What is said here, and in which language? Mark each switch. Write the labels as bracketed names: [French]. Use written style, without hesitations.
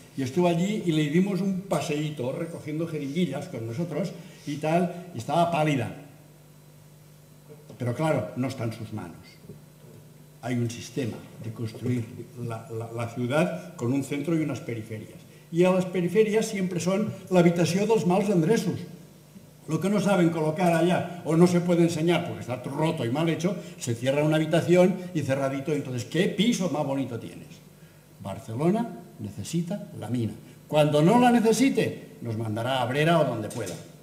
[Spanish] Y estuvo allí y le dimos un paseíto recogiendo jeringuillas con nosotros y tal, y estaba pálida. Pero claro, no está en sus manos. Hay un sistema de construir la ciudad con un centro y unas periferias. [Catalan] I a les perifèries sempre són l'habitació dels mals endreços. [Spanish] Lo que no saben colocar allá o no se puede enseñar porque está roto y mal hecho, se cierra una habitación y cerradito. Entonces, ¿qué piso más bonito tienes? Barcelona necesita la mina. Cuando no la necesite, nos mandará a Abrera o donde pueda.